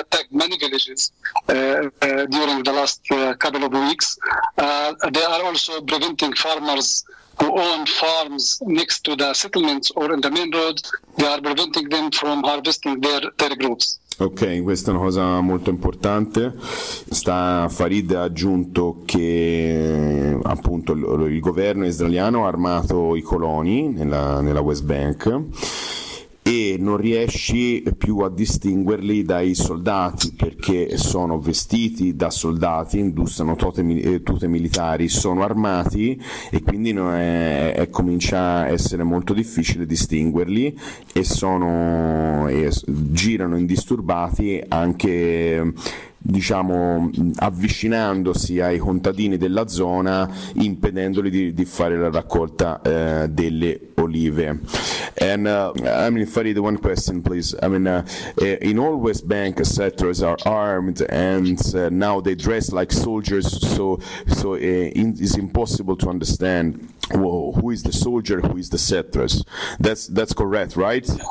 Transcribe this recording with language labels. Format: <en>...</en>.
<en>They attack many villages during the last couple of weeks. They are also preventing farmers who own farms next to the settlements or in the main road, they are preventing them from harvesting their crops.</en> <it>Ok, questa è una cosa molto importante. Farid ha aggiunto che appunto il governo israeliano ha armato i coloni nella West Bank e non riesci più a distinguerli dai soldati, perché sono vestiti da soldati, indossano tute militari, sono armati, e quindi comincia a essere molto difficile distinguerli, e girano indisturbati anche, diciamo, avvicinandosi ai contadini della zona, impedendoli di fare la raccolta delle olive.</it> <en>And Farid, one question please. In all West Bank settlers are armed, and now they dress like soldiers, so it's impossible to understand who is the soldier, who is the settlers. That's correct, right?</en>